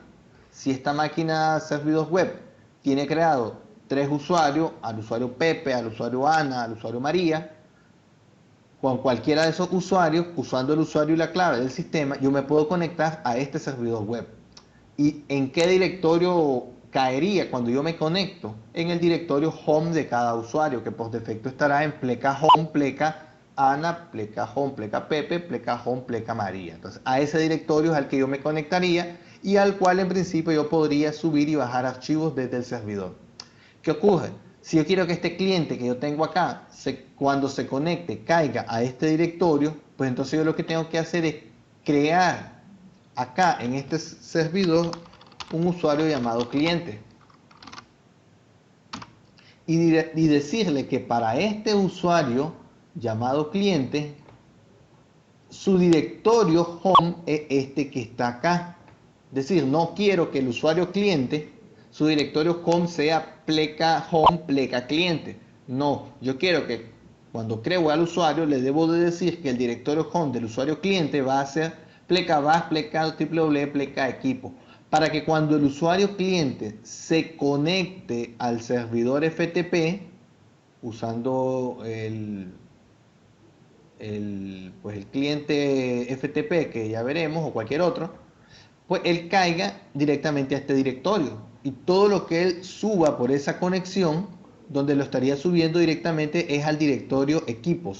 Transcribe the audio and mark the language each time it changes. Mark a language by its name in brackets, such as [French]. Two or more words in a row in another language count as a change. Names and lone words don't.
[Spanish] Si esta máquina servidor web tiene creado 3 usuarios, al usuario Pepe, al usuario Ana, al usuario María, con cualquiera de esos usuarios, usando el usuario y la clave del sistema, yo me puedo conectar a este servidor web. ¿Y en qué directorio caería cuando yo me conecto? En el directorio home de cada usuario, que por defecto estará en pleca home, pleca Ana, pleca home, pleca Pepe, pleca home, pleca María. Entonces, a ese directorio es al que yo me conectaría y al cual en principio yo podría subir y bajar archivos desde el servidor. ¿Qué ocurre? Si yo quiero que este cliente que yo tengo acá, cuando se conecte, caiga a este directorio, pues entonces yo lo que tengo que hacer es crear acá en este servidor un usuario llamado cliente y decirle que para este usuario llamado cliente su directorio home es este que está acá. Es decir, no quiero que el usuario cliente su directorio home sea pleca home pleca cliente. No, yo quiero que cuando creo al usuario le debo de decir que el directorio home del usuario cliente va a ser pleca bash pleca www pleca equipo, para que cuando el usuario cliente se conecte al servidor FTP usando pues el cliente FTP que ya veremos o cualquier otro, pues él caiga directamente a este directorio y todo lo que él suba por esa conexión, donde lo estaría subiendo directamente es al directorio equipos.